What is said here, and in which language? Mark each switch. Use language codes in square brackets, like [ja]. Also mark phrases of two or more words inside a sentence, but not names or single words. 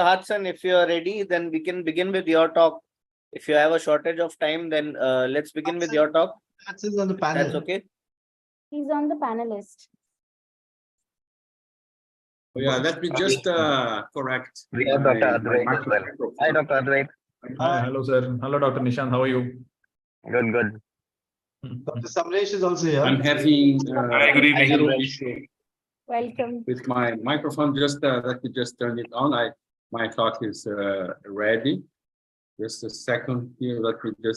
[en] Hudson, if you are ready, then we can begin with your talk. If you have a shortage of time, then let's begin with your talk. Hudson's on the panel. That's okay. He's on the panelist. Oh, yeah, let me just correct. We have Dr. Advait as well. Hi, Dr. Advait. Hi. Hello, sir. Hello, Dr. Nishant. How are you? Good. Dr. Samresh is also here. I'm having Hi, good evening. a little issue Welcome. with my microphone. Just let me just turn it on. My talk is ready. Just a second here. Let me just.